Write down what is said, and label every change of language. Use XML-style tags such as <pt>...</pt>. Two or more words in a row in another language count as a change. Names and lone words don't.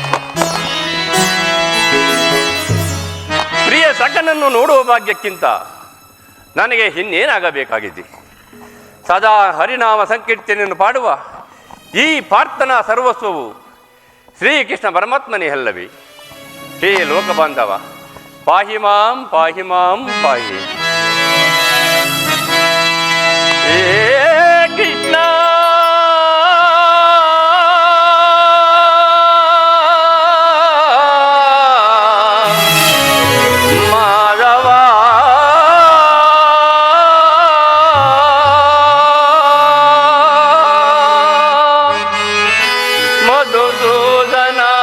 <kn>ಪ್ರಿಯ ಸಖನನ್ನು ನೋಡುವ ಭಾಗ್ಯಕ್ಕಿಂತ ನನಗೆ ಇನ್ನೇನಾಗಬೇಕಾಗಿದೆ? ಸದಾ ಹರಿನಾಮ ಸಂಕೀರ್ತನೆಯನ್ನು ಪಾಡುವ ಈ ಪ್ರಾರ್ಥನಾ ಸರ್ವಸ್ವವು ಶ್ರೀಕೃಷ್ಣ ಪರಮಾತ್ಮನೇ ಅಲ್ಲವೇ? ಹೇ ಲೋಕಬಾಂಧವ,</kn> <sa>ಪಾಹಿ ಮಾಂ ಪಾಹಿ ಮಾಂ ಪಾಹಿ.</sa> <kn>ಹೇ ಕೃಷ್ಣ ಮಾಧವ ಮಧುಸೂದನ</kn>